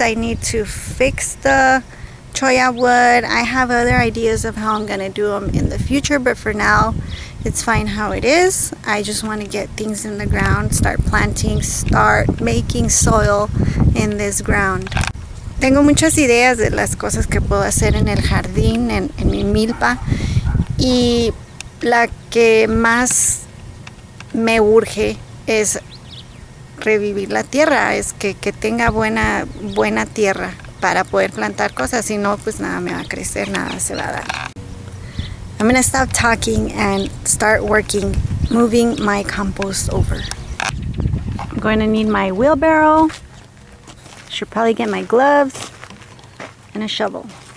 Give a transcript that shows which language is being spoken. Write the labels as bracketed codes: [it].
[en] I need to fix the choya wood. I have other ideas of how I'm gonna do them in the future, but for now it's fine how it is. I just want to get things in the ground, start planting, start making soil in this ground. [es] Tengo muchas ideas de las cosas que puedo hacer en el jardín, en mi milpa, y la que más me urge es revivir la tierra, es que tenga buena tierra para poder plantar cosas, si no pues nada me va a crecer, nada se va a dar. [en] I'm gonna stop talking and start working, moving my compost over. I'm going to need my wheelbarrow. Should probably get my gloves and a shovel.